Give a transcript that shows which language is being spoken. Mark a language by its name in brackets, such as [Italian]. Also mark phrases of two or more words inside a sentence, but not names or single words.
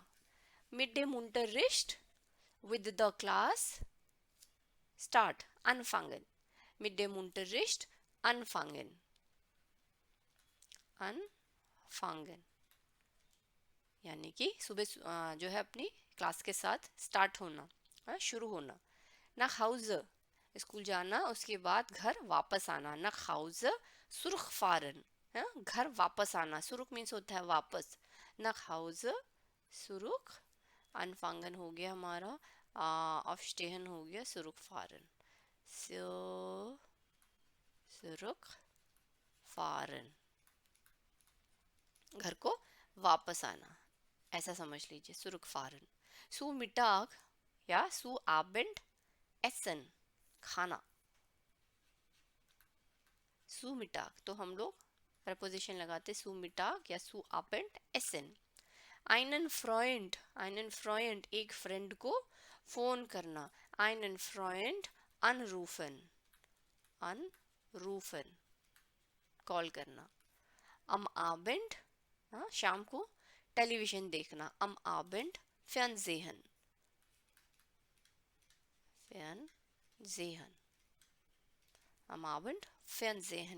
[German] mit dem Unterricht, [English] with the class start, [German] anfangen, mit dem Unterricht anfangen, anfangen, [Hindi] यानी कि सुबह जो है अपनी क्लास के साथ स्टार्ट होना, शुरू होना। [German] nach Hause, [Hindi] स्कूल जाना, उसके बाद घर वापस आना। [German] nach Hause zurückfahren, [Hindi] घर वापस आना। zurück मीन्स होता है वापस। [German] nach Hause zurück, anfangen [Hindi] हो गया हमारा, aufstehen हो गया, [German] zurückfahren, so zurückfahren, [Hindi] घर को वापस आना, ऐसा समझ लीजिए, [German] zurückfahren। zu Mittag या zu Abend essen, खाना। zu Mittag, [Hindi] तो हम लोग प्रपोजिशन लगाते [German] zu Mittag [Hindi] या [German] zu Abend essen। einen Freund, [Hindi] एक फ्रेंड को फोन करना। [German] einen Freund anrufen, anrufen, [Hindi] कॉल करना। [German] am Abend, [Hindi] शाम को टेलीविजन देखना। [German] am Abend Fernsehen, Fernsehen, am Abend Fernsehen।